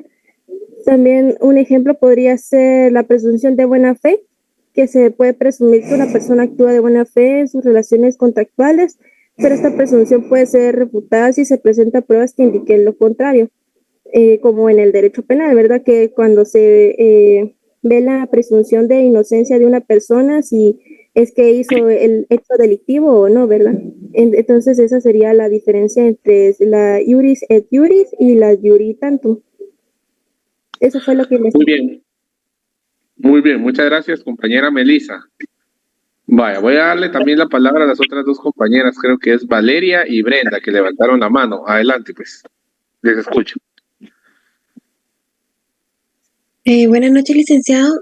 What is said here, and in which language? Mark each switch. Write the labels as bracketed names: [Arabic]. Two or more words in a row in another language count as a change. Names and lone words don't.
[Spanish] También un ejemplo podría ser la presunción de buena fe, que se puede presumir que una persona actúa de buena fe en sus relaciones contractuales, pero esta presunción puede ser refutada si se presentan pruebas que indiquen lo contrario, como en el derecho penal, ¿verdad? Que cuando se ve la presunción de inocencia de una persona, si es que hizo el hecho delictivo o no, ¿verdad? Entonces esa sería la diferencia entre la [Latin] iuris et iuris [Spanish] y la [Latin] iuri tantum. [Spanish] Eso fue lo que Muy bien. Muy bien, muchas gracias, compañera Melissa. Vaya, voy a darle también la palabra a las otras dos compañeras, creo que es Valeria y Brenda, que levantaron la mano. Adelante, pues. Les escucho. Buenas noches, licenciado.